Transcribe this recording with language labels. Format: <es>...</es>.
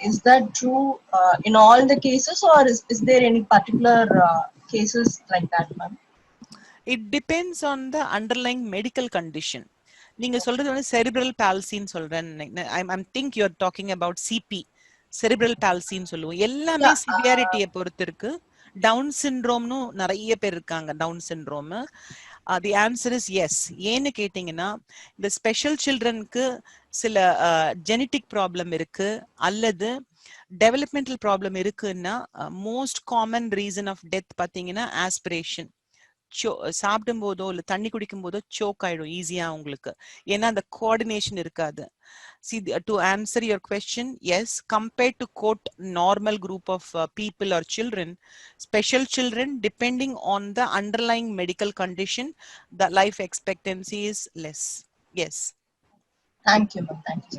<en>Is that true in all the cases, or is there any particular cases like that, ma'am? It depends on the underlying medical condition.</en> <ta>நீங்க சொல்றது வந்து cerebral பால்சின்னு சொல்றேன்.</ta> <en>I think you are talking about CP,</en> <ta>cerebral பால்சின்னு சொல்லுவோம். எல்லாமே சிவியாரிட்டியை பொறுத்து இருக்கு. Down சிண்ட்ரோம்னு நிறைய பேர் இருக்காங்க, down syndrome.</ta> <en>The answer is yes.</en> <ta>ஏன்னு கேட்டீங்கன்னா இந்த ஸ்பெஷல் சில்ட்ரனுக்கு சில ஜெனட்டிக் ப்ராப்ளம் இருக்கு அல்லது டெவலப்மெண்டல் ப்ராப்ளம் இருக்குன்னா</ta> <en>most common reason of death</en> <ta>பார்த்தீங்கன்னா ஆஸ்பிரேஷன். சாப்பிடும் போதோ இல்ல தண்ணி குடிக்கும் போதோ சோக் ஆயிடும் ஈஸியா உங்களுக்கு, ஏன்னா அந்த கோஆர்டினேஷன் இருக்காது.</ta> <en>See, to answer your question, yes, compared to quote normal group of people or children, special children, depending on the underlying medical condition, the life expectancy is less. Yes. Thank you, ma'am. Thank you.</en>